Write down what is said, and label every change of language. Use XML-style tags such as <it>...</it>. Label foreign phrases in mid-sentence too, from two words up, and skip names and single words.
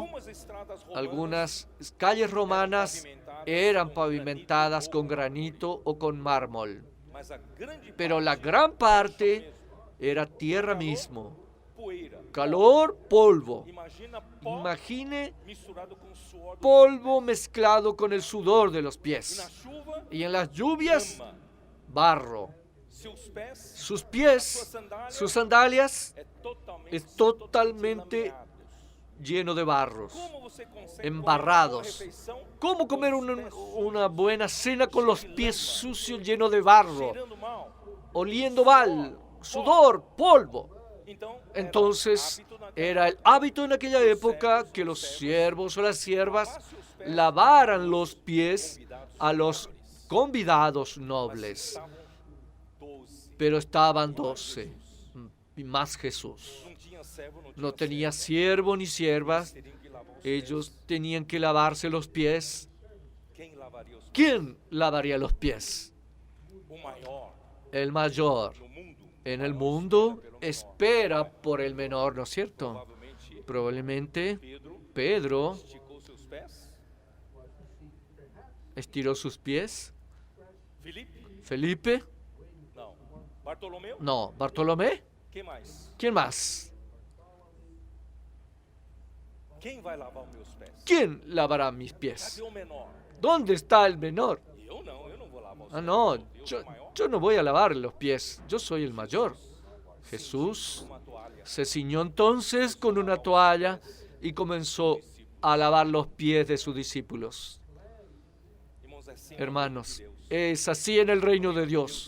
<pt>algumas estradas romanas</pt> <es>Algunas calles romanas eran pavimentadas con granito o con mármol,</es> <pt>mas a grande</pt> <es>pero la parte gran parte era tierra mismo.</es> <pt>poeira.</pt> <es>Calor, polvo.</es> <pt>Imagina pó Imagine misturado com suor do</pt> <es>polvo mezclado con el sudor de los</es> <pt>E na</pt> <es>pies.</es> <pt>chuva,</pt> <es>Y en las lluvias,</es> <pt>grama.</pt> <es>barro.</es> <pt>Seus pés</pt> <es>Sus pies, sus sandalias,</es> <pt>é totalmente lameados.</pt> <es>lleno de barros,</es> <pt>Como você consegue</pt> <es>embarrados.</es> <pt>comer uma boa refeição</pt> <es>¿Cómo</es> <pt>com</pt> <es>comer</es> <pt>os pés</pt> <es>una buena cena con los pies sucios, llenos de barro,</es> <pt>cheirando mal?</pt> <es>oliendo mal, sudor, polvo?</es> <pt>Então,</pt> <es>Entonces</es> <pt>era hábito naquela</pt> <es>era el hábito en aquella época que los siervos o las siervas lavaran los pies a los convidados nobles,</es> <pt>estavam 12.</pt> <es>pero estaban 12 y más Jesús.</es> <pt>Não tinha servo, não tinha</pt> <es>No tenía</es> <pt>serva.</pt> <es>siervo ni siervas,</es> <pt>Teriam que lavar os</pt> <es>ellos tenían que lavarse los pies.</es> <pt>pés. Quem lavaria os pés?</pt> <es>¿Quién lavaría los pies?</es> <pt>O maior</pt> <es>El mayor.</es> <pt>no mundo.</pt> <es>En el mundo espera por el menor, ¿no es cierto?</es> <pt>Provavelmente</pt> <es>Probablemente</es> <pt>Pedro</pt> <es>Pedro</es> <pt>esticou seus pés.</pt> <es>estiró sus pies.</es> <pt>Felipe?</pt> <es>Felipe,</es> <pt>Não. Bartolomeu?</pt> <es>no. Bartolomé,</es> <pt>Quem mais?</pt> <es>¿quién más?</es> <pt>Quem vai lavar os meus pés?</pt> <es>¿Quién lavará mis pies?</es> <pt>Cadê o menor?</pt> <es>¿Dónde está el menor?</es> <pt>Eu não vou lavar.</pt> <es>Ah, no, yo no voy a lavar los pies, yo soy el mayor. Jesús se ciñó entonces con una toalla y comenzó a lavar los pies de sus discípulos. Hermanos, es así en el reino de Dios.</es>